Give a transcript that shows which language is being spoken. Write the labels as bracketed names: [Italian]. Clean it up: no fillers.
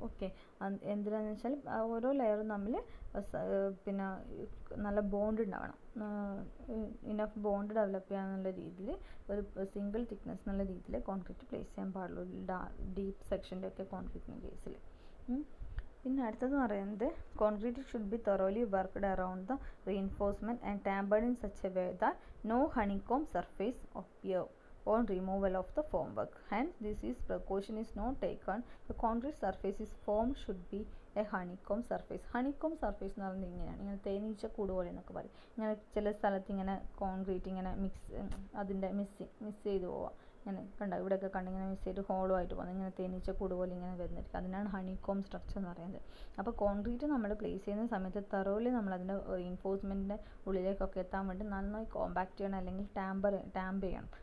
[Malayalam] Okay, എന്തിനാണെന്ന് വെച്ചാൽ ഓരോ ലെയറും തമ്മിൽ പിന്നെ നല്ല ബോണ്ട് ഉണ്ടാവണം. ഇനഫ് ബോണ്ട് ഡെവലപ്പ് ചെയ്യാന്നുള്ള രീതിയിൽ ഒരു സിംഗിൾ തിക്നെസ് എന്നുള്ള രീതിയിൽ കോൺക്രീറ്റ് പ്ലേസ് ചെയ്യാൻ പാടുള്ളൂ ഡീപ്പ് സെക്ഷൻ്റെ ഒക്കെ കോൺക്രീറ്റിൻ്റെ കേസിൽ. പിന്നെ അടുത്തത് പറയുന്നത് [English] Concrete should be thoroughly worked around the reinforcement and tampered in such a way that no honeycomb surface appear on removal of the formwork. Hence, this precaution is not taken. The concrete surface is formed should be a honeycomb surface. [Malayalam] Honeycomb surface എന്ന് പറയുന്നത് ഇങ്ങനെയാണ്, ഇങ്ങനെ തേനീച്ച കൂട് പോലെ എന്നൊക്കെ പറയും. ഇങ്ങനെ ചില സ്ഥലത്ത് ഇങ്ങനെ കോൺക്രീറ്റ് ഇങ്ങനെ അതിൻ്റെ മിസ് ചെയ്ത് പോവാം. ഇങ്ങനെ കണ്ട ഇവിടെയൊക്കെ കണ്ടിങ്ങനെ മിസ് ചെയ്ത് ഹോളോ ആയിട്ട് പോകുന്നത്, ഇങ്ങനെ തേനീച്ച കൂട് പോലെ ഇങ്ങനെ വരുന്നിരിക്കും. അതിനാണ് ഹണിക്കോം സ്ട്രക്ചർ എന്ന് പറയുന്നത്. അപ്പോൾ കോൺക്രീറ്റ് നമ്മൾ പ്ലേസ് ചെയ്യുന്ന സമയത്ത് തറോലി നമ്മൾ അതിൻ്റെ റീഇൻഫോഴ്സ്മെൻറ്റിൻ്റെ ഉള്ളിലേക്കൊക്കെ എത്താൻ വേണ്ടി നന്നായി കോമ്പാക്റ്റ് ചെയ്യണം, അല്ലെങ്കിൽ ടാമ്പ് ചെയ്യണം.